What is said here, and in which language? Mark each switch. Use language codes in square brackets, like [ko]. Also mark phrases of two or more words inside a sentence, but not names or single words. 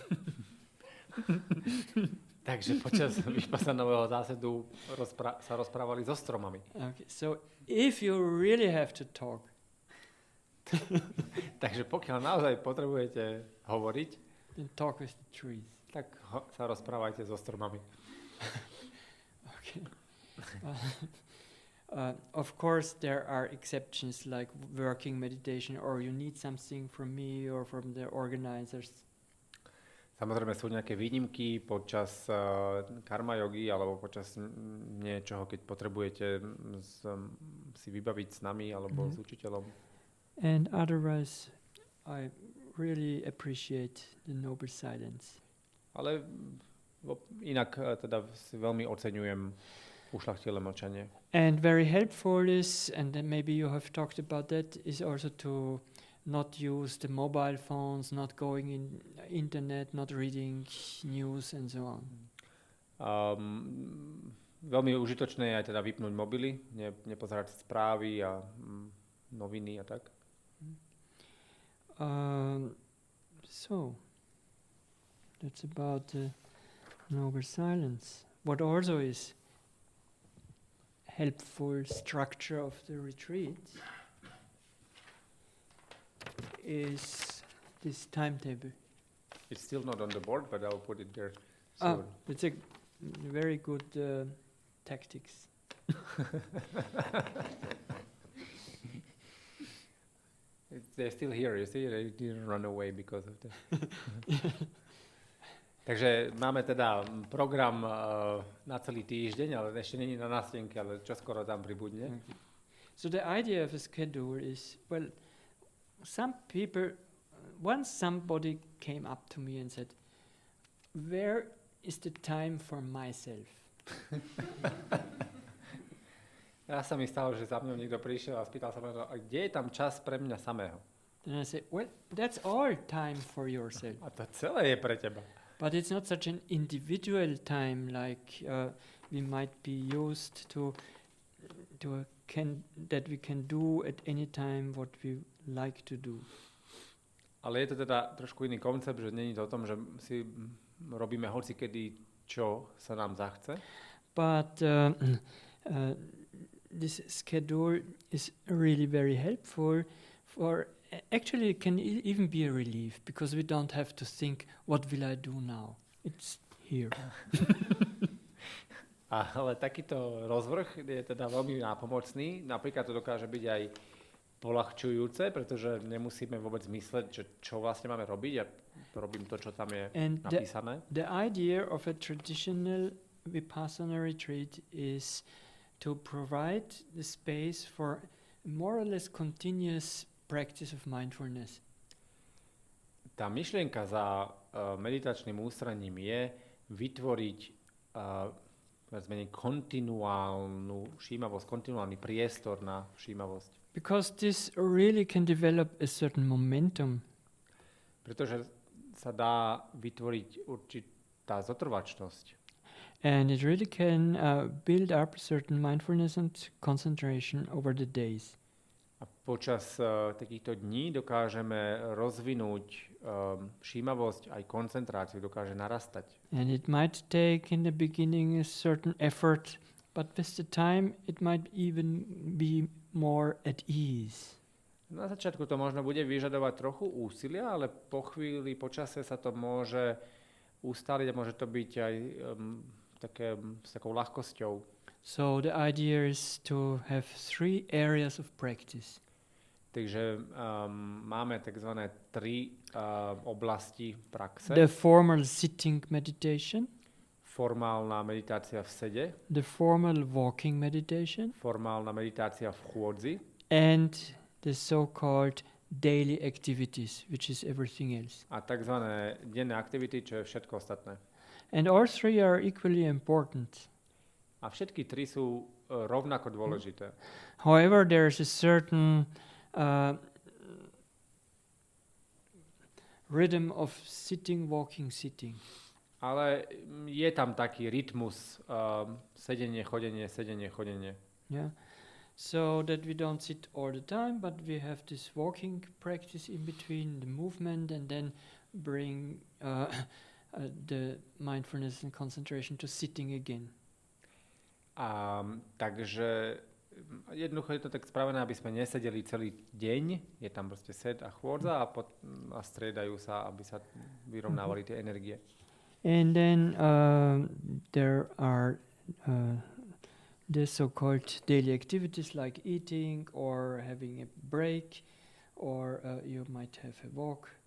[sk] Takže počas vypassanového zásedu sa rozprávali so stromami. [en] Okay, so if you really have to talk, [sk] Takže pokiaľ naozaj potrebujete hovoriť, [en] then talk with the trees. [sk] tak sa rozprávajte so stromami. [en] Okay. Of course, there are exceptions like working meditation, or you need something from me or from the organizers. [sk] Samozrejme sú nejaké výnimky počas karma jogy alebo počas niečoho, keď potrebujete si vybaviť s nami alebo s učiteľom. [en] And otherwise, I really appreciate the noble silence. [sk] Ale inak teda si veľmi oceňujem ušľachtilé mlčanie. [en] And very helpful is, and then maybe you have talked about that, is also to not use the mobile phones, not going in internet, not reading news and so on. [sk] Veľmi užitočné je aj teda vypnúť mobily, nepozerať správy a noviny a tak. [en] So, that's about the noble silence. What also is helpful structure of the retreat is this timetable. It's still not on the board, but I'll put it there soon. It's a very good tactics. They're still here, you see, they didn't run away because of that. [sk] Takže máme teda program na celý týždeň, ale ešte není na nástenke, ale čoskoro tam pribudne. [en] So the idea of a schedule is, well, some people, once somebody came up to me and said, where is the time for myself? [sk] Ja sa mi stalo, že za mňou niekto prišiel a spýtal sa ma, a kde je tam čas pre mňa samého? [en] Then I said, well, that's all time for yourself. [sk] A to celé je pre teba. [en] But it's not such an individual time like we might be used to that we can do at any time what we like to do. [sk] Ale je to teda trošku iný koncept, že nie je to o tom, že si robíme hocikedy, čo sa nám zachce. [en] But this schedule is really very helpful for. Actually, it can even be a relief because we don't have to think, what will I do now? It's here. [sk] Ale takýto rozvrh je teda veľmi nápomocný. Napríklad to dokáže byť aj poľahčujúce, pretože nemusíme vôbec mysleť, že čo vlastne máme robiť. Ja robím to, čo tam je napísané. [en] The idea of a traditional Vipassana retreat is to provide the space for more or less continuous practice of mindfulness. [sk] Tá myšlienka za meditačným ústraním je vytvoriť kontinuálnu všímavosť, kontinuálny priestor na všímavosť. [en] Because this really can develop a certain momentum. [sk] Pretože sa dá vytvoriť určitá zotrvačnosť. [en] And it really can build up certain mindfulness and concentration over the days. [sk] A počas takýchto dní dokážeme rozvinúť všímavosť, aj koncentráciu dokáže narastať. [en] And it might take in the beginning a certain effort, but with the time it might even be more at ease. [sk] Na začiatku to možno bude vyžadovať trochu úsilia, ale po chvíli, po čase sa to môže ustáliť a môže to byť aj s takou ľahkosťou. [en] So the idea is to have 3 areas of practice. [sk] Takže máme takzvané 3 oblasti praxe. [en] The formal sitting meditation. [sk] Formálna meditácia v sede. [en] The formal walking meditation. [sk] Formálna meditácia v chôdzi. [en] And the so-called daily activities, which is everything else. [sk] A takzvané denné aktivity, čo je všetko ostatné. [en] And all 3 are equally important. [sk] A všetky 3 sú rovnako dôležité. [en] However, there is a certain rhythm of sitting, walking, sitting. [sk] Ale je tam taký rytmus sedenie, chodenie. [en] Yeah. So that we don't sit all the time, but we have this walking practice in between the movement and then bring the mindfulness and concentration to sitting again. [sk] Takže jednoducho je to tak spravené, aby sme nesedeli celý deň, je tam proste sed a chôdza a striedajú sa, aby sa vyrovnávali tie energie. [en] And then there are the so-called daily activities like eating or having a break or you might have a walk.